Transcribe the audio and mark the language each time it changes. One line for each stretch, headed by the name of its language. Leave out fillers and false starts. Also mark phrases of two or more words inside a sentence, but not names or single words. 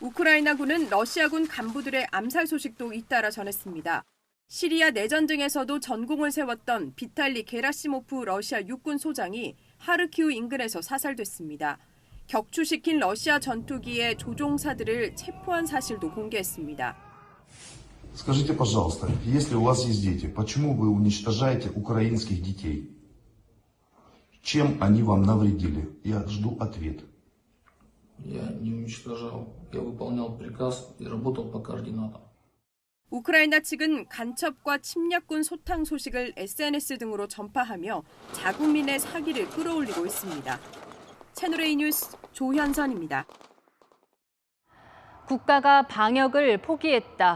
Korean: 우크라이나군은 러시아군 간부들의 암살 소식도 잇따라 전했습니다. 시리아 내전 등에서도 전공을 세웠던 비탈리 게라시모프 러시아 육군 소장이 하르키우 인근에서 사살됐습니다. 격추시킨 러시아 전투기의 조종사들을 체포한 사실도 공개했습니다.
Russian: Скажите, пожалуйста, если у вас есть дети, почему вы уничтожаете украинских детей? Чем они вам навредили? Я жду ответ. Я не уничтожал. Я выполнял приказ и работал по координатам.
Korean: 우크라이나 측은 간첩과 침략군 소탕 소식을 SNS 등으로 전파하며 자국민의 사기를 끌어올리고 있습니다. 채널A 뉴스 조현선입니다. 국가가 방역을 포기했다.